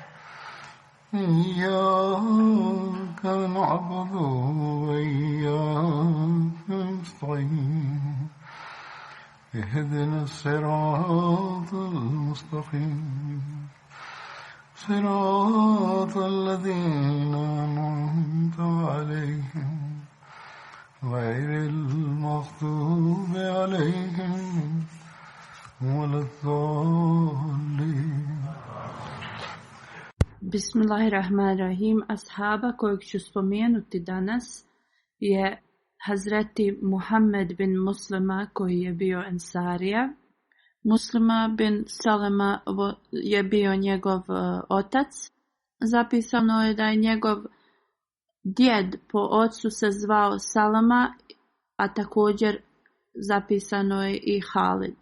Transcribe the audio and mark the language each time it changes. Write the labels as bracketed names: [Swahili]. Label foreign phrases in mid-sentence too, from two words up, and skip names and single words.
[Arabic] إياك نعبد وإياك نستعين اهدنا الصراط المستقيم صراط الذين أنعمت عليهم غير المغضوب عليهم ولا الضالين. [Bosnian] Bismillahirrahmanirrahim. Ashaba kojeg ću spomenuti danas je Hazreti Muhammed bin Muslima koji je bio Ensarija. Muslima bin Salama je bio njegov otac. Zapisano je da je njegov djed po ocu se zvao Salama, a također zapisano je i Halid.